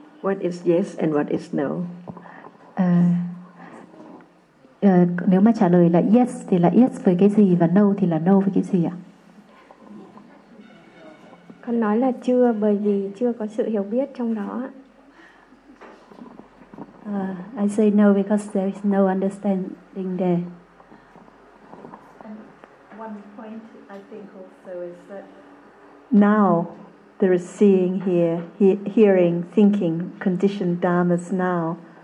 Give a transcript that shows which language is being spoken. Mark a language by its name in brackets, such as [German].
[English] What is yes and what is no? [Vietnamese] Nếu mà trả lời là yes thì là yes với cái gì và no thì là no với cái gì ạ? Con nói là chưa bởi vì chưa có sự hiểu biết trong đó. [English] I say no because there is no understanding there. And one point I think also is that now there is seeing here, hearing, thinking, conditioned dharmas now.